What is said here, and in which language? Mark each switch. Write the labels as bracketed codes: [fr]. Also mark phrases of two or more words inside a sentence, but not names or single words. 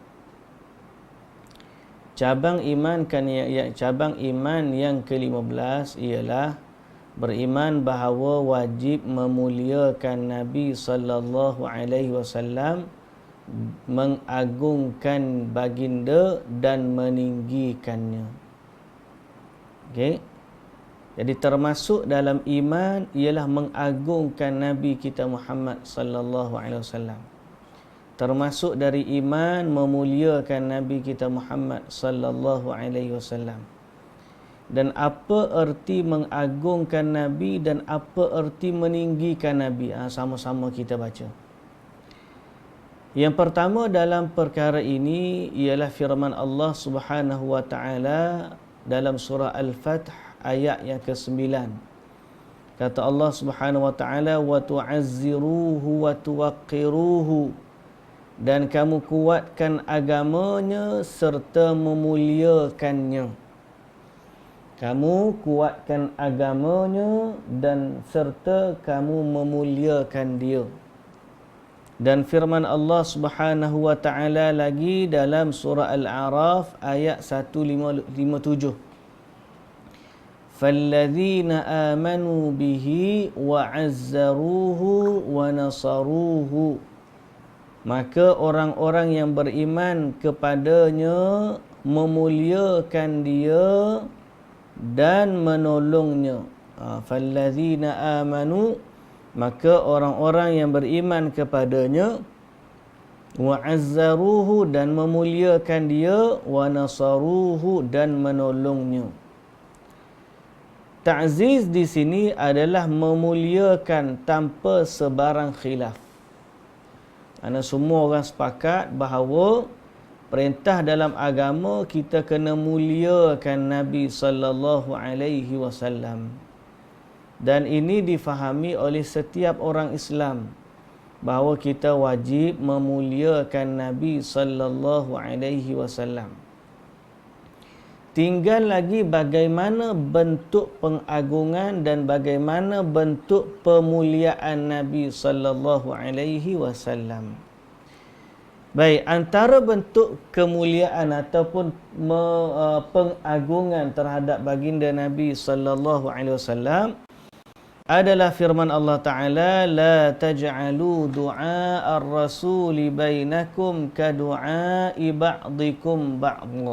[ms] Cabang iman yang ke-15 ialah beriman bahawa wajib memuliakan Nabi [ar] صلى الله عليه وسلم, [ms] mengagungkan baginda dan meninggikannya. Okey. Jadi termasuk dalam iman ialah mengagungkan Nabi kita Muhammad [ar] صلى الله عليه وسلم. [ms] Termasuk dari iman memuliakan Nabi kita Muhammad [ar] صلى الله عليه وسلم. [ms] Dan apa erti mengagungkan Nabi dan apa erti meninggikan Nabi? Sama-sama kita baca. Yang pertama dalam perkara ini ialah firman Allah [ar] سبحانه وتعالى [ms] dalam surah Al-Fath ayat yang ke-9. [ar] Kata الله سبحانه وتعالى، وتعزروه وتوقروه, [ms] dan kamu kuatkan agamanya serta memuliakannya. Kamu kuatkan agamanya dan serta kamu memuliakan dia. Dan firman Allah [ar] سبحانه وتعالى [ms] lagi dalam surah Al-A'raf ayat 157. [ar] فالذين آمنوا به وعزروه ونصروه, [ms] maka orang-orang yang beriman kepadanya memuliakan dia dan menolongnya. [ar] فالذين آمنوا, [ms] maka orang-orang yang beriman kepadanya, [ar] وعزروه, [ms] dan memuliakan dia, [ar] ونصروه, [ms] dan menolongnya. Ta'ziz di sini adalah memuliakan tanpa sebarang khilaf. Kerana semua orang sepakat bahawa perintah dalam agama kita kena muliakan Nabi [ar] صلى الله عليه وسلم. [ms] Dan ini difahami oleh setiap orang Islam bahawa kita wajib memuliakan Nabi [ar] صلى الله عليه وسلم. [ms] Tinggal lagi bagaimana bentuk pengagungan dan bagaimana bentuk pemuliaan Nabi [ar] صلى الله عليه وسلم. [ms] Baik, antara bentuk kemuliaan ataupun pengagungan terhadap baginda Nabi [ar] صلى الله عليه وسلم [ms] adalah firman [ar] الله تعالى، لا تجعلوا دعاء الرسول بينكم كدعاء بعضكم بعضا.